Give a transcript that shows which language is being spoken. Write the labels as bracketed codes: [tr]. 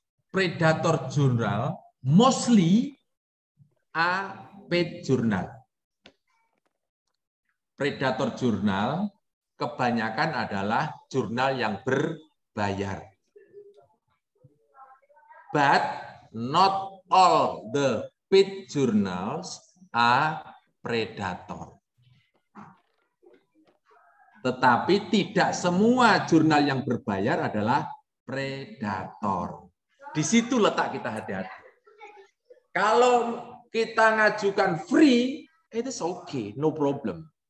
[en] Predator jurnal mostly a paid journal. [id] Predator jurnal kebanyakan adalah jurnal yang berbayar. [en] But not all the paid journals are predator. [id] Tetapi tidak semua jurnal yang berbayar adalah predator. Di situ letak kita hati-hati. Kalau kita ngajukan free, [en] it is okay, no problem.